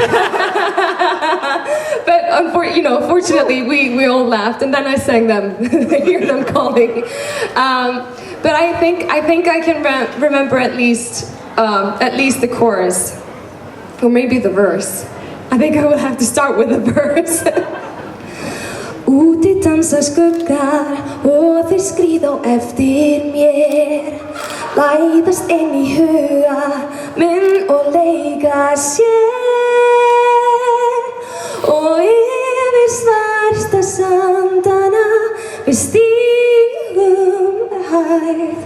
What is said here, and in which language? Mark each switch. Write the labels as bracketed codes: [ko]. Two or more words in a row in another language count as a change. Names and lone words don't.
[en] But fortunately, we all laughed, and then I sang them, hear them calling. But I think I can remember at least the chorus, or maybe the verse. I think I will have to start with the verse. [is] Úti dansa skuggar og þeir skríða á eftir mér. Læðast inn í huga minn og leika sér. Og yfir svarta sandana við stígum hægt.